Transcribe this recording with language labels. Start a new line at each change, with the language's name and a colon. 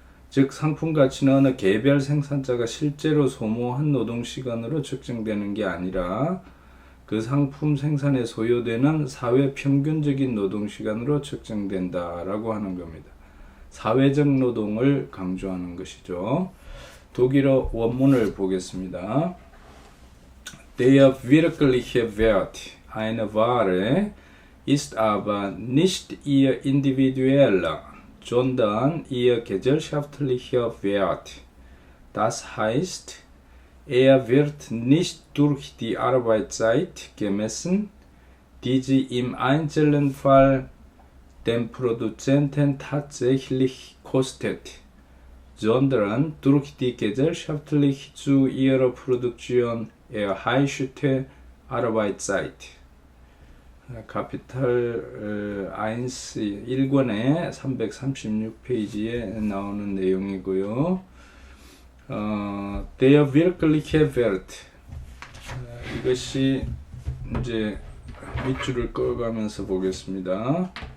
Korean: 즉 상품 가치는 어느 개별 생산자가 실제로 소모한 노동시간으로 측정되는 게 아니라 그 상품 생산에 소요되는 사회 평균적인 노동시간으로 측정된다라고 하는 겁니다. 사회적 노동을 강조하는 것이죠. 독일어 원문을 보겠습니다.
German: Der wirkliche Wert einer Ware ist aber nicht ihr individueller, sondern ihr gesellschaftlicher Wert. Das heißt, er wird nicht durch die Arbeitszeit gemessen, die sie im einzelnen Fall den Produzenten tatsächlich kostet, sondern durch die gesellschaftlich zu ihrer Produktion erheischte Arbeitszeit.
Korean: 카피탈 1권의 336페이지에 나오는 내용이고요.
German: Der wirkliche Wert,
Korean: 이것이 이제 밑줄을 꺼가면서 보겠습니다.